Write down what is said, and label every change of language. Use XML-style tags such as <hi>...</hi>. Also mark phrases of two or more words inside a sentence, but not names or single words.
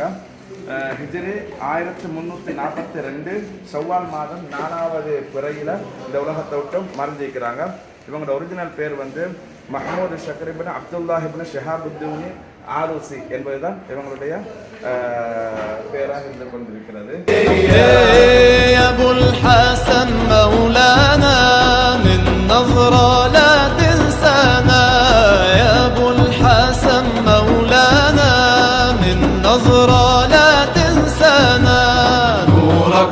<ta>ஹிஜ்ரி 1342 ஷவ்வால் மாதம் 4வது பிறையில் இந்த உலகத்தை விட்டு மறைஞ்சிருக்கிறாங்க. இவங்களோட ஒரிஜினல் பேர் வந்து மஹமூது ஷக்கர் இப்னு அப்துல்லாஹ் இப்னு ஷிஹாபுத்தீன் ஆலூசி என்பதுதான் இவங்களுடைய பேராக இருந்து கொண்டிருக்கிறது.</ta> <ar>أبو الحسن مولانا من نظرة لا تنسانا يا أبو الحسن مولانا من نظرة لا تنسانا نورك</ar>